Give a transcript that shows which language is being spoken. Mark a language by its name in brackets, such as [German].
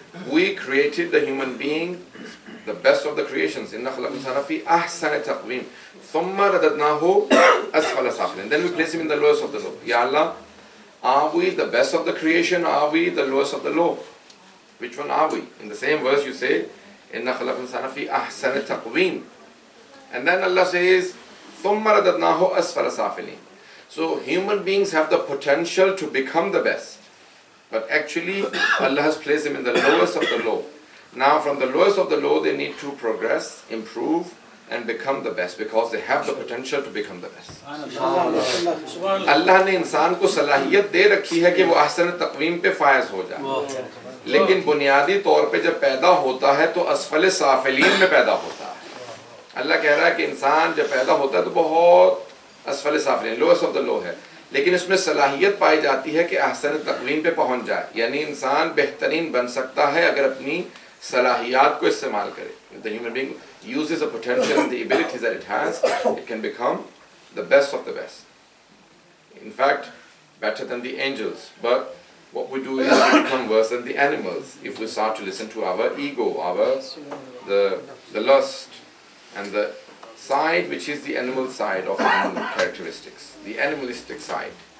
[English] We created the human being, the best of the creations. [Arabic] إِنَّا خَلَقْنَا الْإِنسَانَ فِي أَحْسَنِ تَقْوِيمٍ ثُمَّ رَدَدْنَاهُ أَسْفَلَ سَافِلِينَ. [English] Then we place him in the lowest of the low. Ya Allah, are we the best of the creation? Are we the lowest of the low? Which one are we? In the same verse you say, [Arabic] إِنَّا خَلَقْنَا الْإِنسَانَ فِي أَحْسَنِ تَقْوِيمٍ. [English] And then Allah says, [Arabic] ثُمَّ رَدَدْنَاهُ أَسْفَلَ سَافِلِينَ. [English] So human beings have the potential to become the best. But actually, Allah has placed them in the lowest of the low. Now from the lowest of the low, they need to progress, improve, and become the best, because they have the potential to become the best. [Urdu] اللہ نے انسان کو صلاحیت دے رکھی ہے کہ وہ احسن تقویم پہ فائز ہو جائے. لیکن بنیادی طور پہ جب پیدا ہوتا ہے تو اسفل سافلین میں پیدا ہوتا ہے. اللہ کہہ رہا ہے کہ انسان جب پیدا ہوتا ہے تو بہت اسفل سافلین, [English] lowest of the low [Urdu] ہے, لیکن اس میں صلاحیت پائی جاتی ہے کہ احسن تقویم پہ پہنچ جائے. یعنی انسان بہترین بن سکتا ہے اگر اپنی صلاحیات کو استعمال کرے. [English] The human being uses the potential and the abilities that it has, it can become the best of the best. In fact, better than the angels. But what we do is we become worse than the animals if we start to listen to our ego, the lust, and the side which is the animal side of human characteristics, the animalistic side.